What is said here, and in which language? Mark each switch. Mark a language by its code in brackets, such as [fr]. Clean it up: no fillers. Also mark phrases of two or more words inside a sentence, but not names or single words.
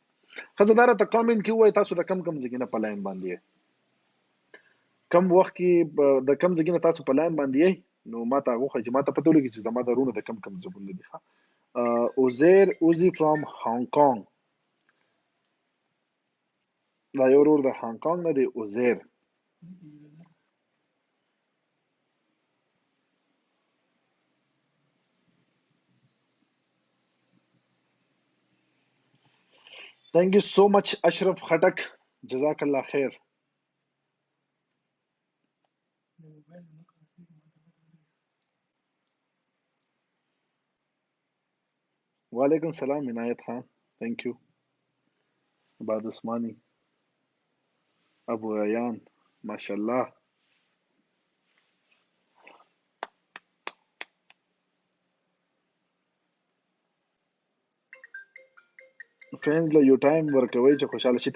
[ps] ښځه دا راته کامنټ کې ووایي تاسو د کم ځای کې نه په لاین باندې یې، کم وخت کې د کم ځای نه تاسو په لاین باندې یې نو ما ته هغه وښایي چې ما ته پته ولګي چې زما د وروڼو د کم ځایونه دي. عزیر اوزي فرام هانګ کانګ، دا یو ورور د هانګ کانګ نه دی عزیر. [en] Thank you so much Ashraf Khatak. [ar] جزاک الله خیر. وعلیکم السلام عنایت خان. [en] Thank you. [ps] عباد عثمانی، ابو ایان، ماشاءالله. فرینډز له یو ټایم ورکوي چې خوشاله شي.